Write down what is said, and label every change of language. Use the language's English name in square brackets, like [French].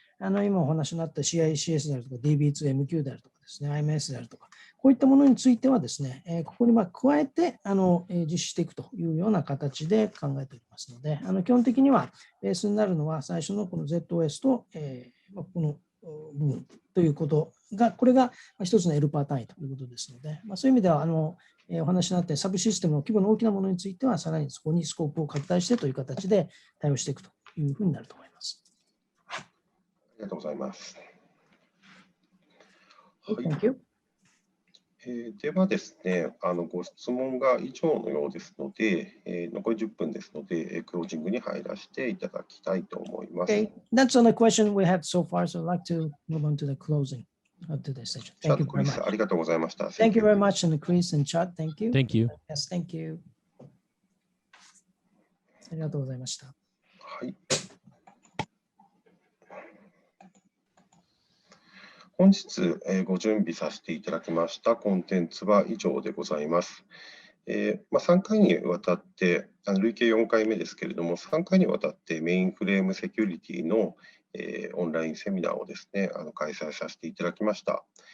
[Japanese] 今お話になった CICS であるとか、DB2MQ であるとかですね、IMS であるとか、こういったものについてはですね、ここに加えて実施していくというような形で考えておりますので、基本的にはベースになるのは最初のこの ZOS と、この部分ということが、これが一つの L パー単位ということですので、そういう意味ではお話になってサブシステムの規模の大きなものについては、さらにそこにスコープを拡大してという形で対応していくというふうになると思います。ありがとうございます。 [English] Thank you. [Japanese] ではですね、ご質問が以上のようですので、残り10分ですので、クロージングに入らせていただきたいと思います。 [English] Okay, that's all the question we had so far, so I'd like to move on to the closing of today's session. Thank you very much. [Japanese] ありがとうございました。 [English] Thank you very much, and Chris and Chad, thank you. Thank you. Yes, thank you. [Japanese] ありがとうございました。はい。本日ご準備させていただきましたコンテンツは以上でございます。 3回にわたって、累計4回目ですけれども、3回にわたってメインフレームセキュリティのオンラインセミナーをですね、開催させていただきました。